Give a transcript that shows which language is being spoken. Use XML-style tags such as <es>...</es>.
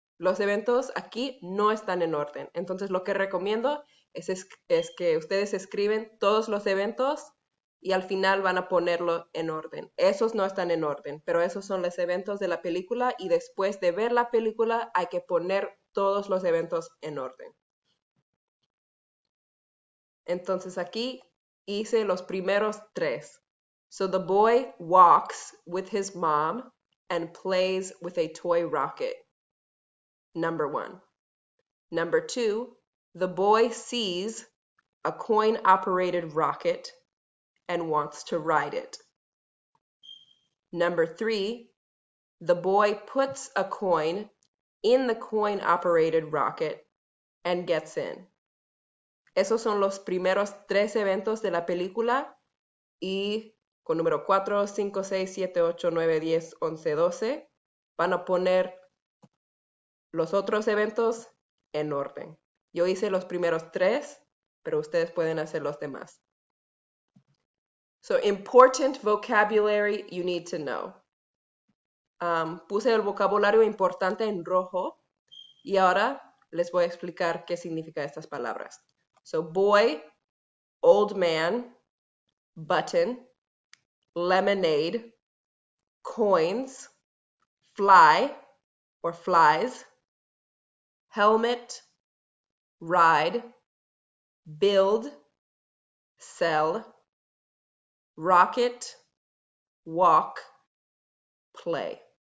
<es>Los eventos aquí no están en orden. Entonces, lo que recomiendo es que ustedes escriben todos los eventos y al final van a ponerlo en orden. Esos no están en orden, pero esos son los eventos de la película y después de ver la película hay que poner todos los eventos en orden. Entonces aquí hice los primeros tres.</es> <en>So the boy walks with his mom and plays with a toy rocket. Number 1. Number 2, the boy sees a coin-operated rocket and wants to ride it. Number 3, the boy puts a coin in the coin-operated rocket and gets in.</en> <es>Esos son los primeros tres eventos de la película y con número 4, 5, 6, 7, 8, 9, 10, 11, 12 van a poner los otros eventos en orden. Yo hice los primeros tres, pero ustedes pueden hacer los demás.</es> <en>So, important vocabulary you need to know.</en> <es>Puse el vocabulario importante en rojo y ahora les voy a explicar qué significan estas palabras.</es> <en>So, boy, old man, button, lemonade, coins, fly or flies, helmet, ride, build, sell, rocket, walk, play.</en>